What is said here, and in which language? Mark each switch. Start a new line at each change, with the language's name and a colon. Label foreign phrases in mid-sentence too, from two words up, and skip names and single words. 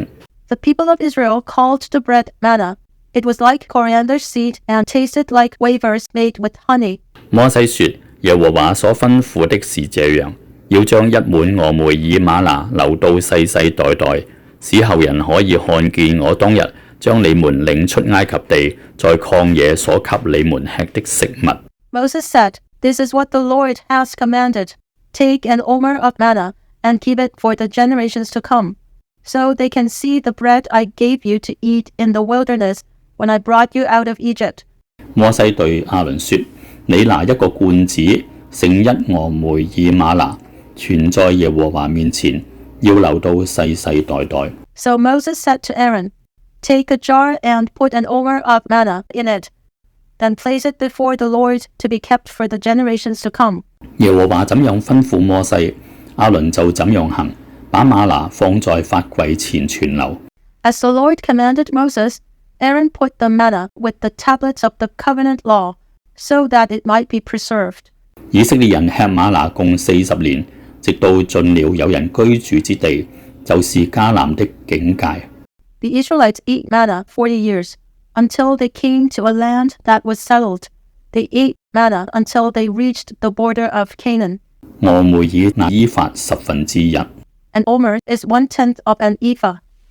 English: The people of Israel called the bread manna. It was like coriander seed and tasted like wafers made with honey.
Chinese: 摩西說：耶和華所吩咐的是這樣，要將1滿俄梅爾嗎哪留到世世代代，使後人可以看見我當日將你們領出埃及地，在曠野所給你們吃的食物。
English: Moses said, This is what the Lord has commanded. Take an omer of manna and keep it for the generations to come, so they can see the bread I gave you to eat in the wilderness when I brought you out of Egypt.
Chinese: 摩西對亞倫說：你拿一個罐子，盛1俄梅爾嗎哪，存在耶和華面前，要留到世世代代。
English: So Moses said to Aaron, Take a jar and put an omer of manna in it. Then place it before the Lord to be kept for the generations to come.
Chinese: 耶和華怎樣吩咐摩西，亞倫就怎樣行，把嗎哪放在法櫃前存留。
English: As the Lord commanded Moses, Aaron put the manna with the tablets of the covenant law, so that it might be preserved.
Chinese: 以色列人吃嗎哪共40年，直到進了有人居住之地，就是迦南的境界。
English: The Israelites ate manna 40 years, until they came to a land that was settled. They ate manna until they reached the border of Canaan.
Chinese: 俄梅爾那伊法1/10，
English: An omer is 1/10 of an ephah.